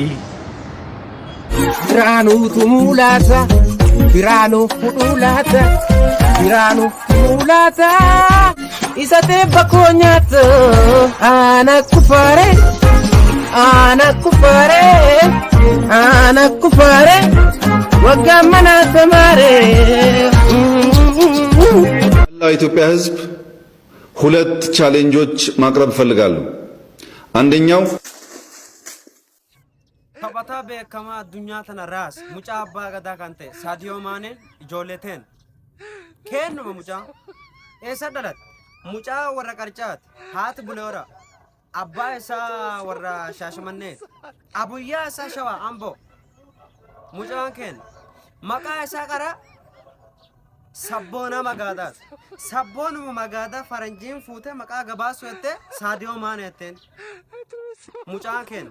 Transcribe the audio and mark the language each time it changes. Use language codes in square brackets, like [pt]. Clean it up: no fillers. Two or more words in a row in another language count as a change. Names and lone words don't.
[om] Biraanuu tumulaata biraanuu fudhulaata biraanuu tumulaata isa teebba koo nyaata ana kufaare ana kufaare waggaa mana tamaare. [am] ኢትዮጵያ ሕዝብ ሁለት ቻሌንጆች ማቅረብ እፈልጋለሁ። አንደኛው [om] taphataa beekamaa addunyaa tana raas mucaa abbaa gadaa kan ta'e Saadiyoo Maaneen ijoolleeteen kennuma mucaa eessa dhalate mucaa warra qarcaati haati buleera abbaa isaa warra shaashamannee abuyyaa isaa shawaa amboo mucaan kenna maqaa isaa qara sabboona magaadaati sabboonuma magaadaa faranjiin fuutee maqaa gabaasu jettee Saadiyoo Maaneetteen mucaan kenna.